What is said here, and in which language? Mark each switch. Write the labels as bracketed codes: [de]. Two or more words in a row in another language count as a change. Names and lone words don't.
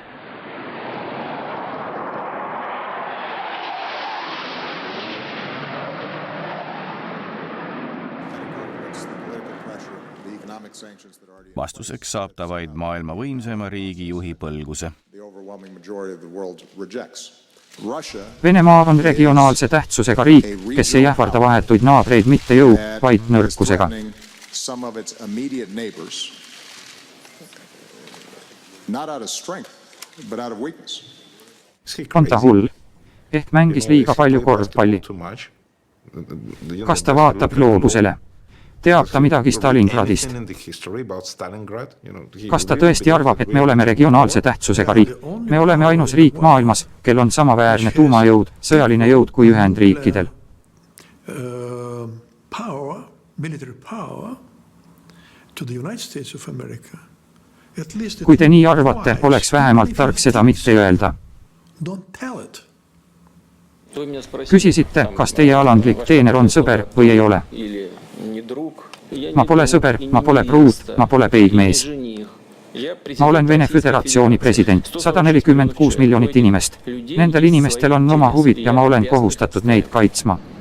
[et] Vastuseks saab ta vaid maailma võimsema riigi juhi põlguse. Venemaa on regionaalse tähtsusega riik, kes ei ähvarda vahetuid naabreid mitte jõu, vaid nõrkusega. [en] Some of its immediate neighbors, not out of strength, but out of weakness. [et] On ta hull? Ehk mängis liiga palju korvpalli. Kas ta vaatab gloobusele? Teab ta midagi Stalingradist? Kas ta tõesti arvab, et me oleme regionaalse tähtsusega riik? Me oleme ainus riik maailmas, kel on samaväärne tuumajõud, sõjaline jõud kui Ühendriikidel. [en] Military power to the United States of America. [et] Kui te nii arvate, oleks vähemalt tark seda mitte öelda. [en] Don't tell it. [et] Küsisite, kas teie alandlik teener on sõber või ei ole? Ma pole sõber, ma pole pruut, ma pole peigmees. Ma olen Vene Föderatsiooni president, 146 miljonit inimest. Nendel inimestel on oma huvid ja ma olen kohustatud neid kaitsma.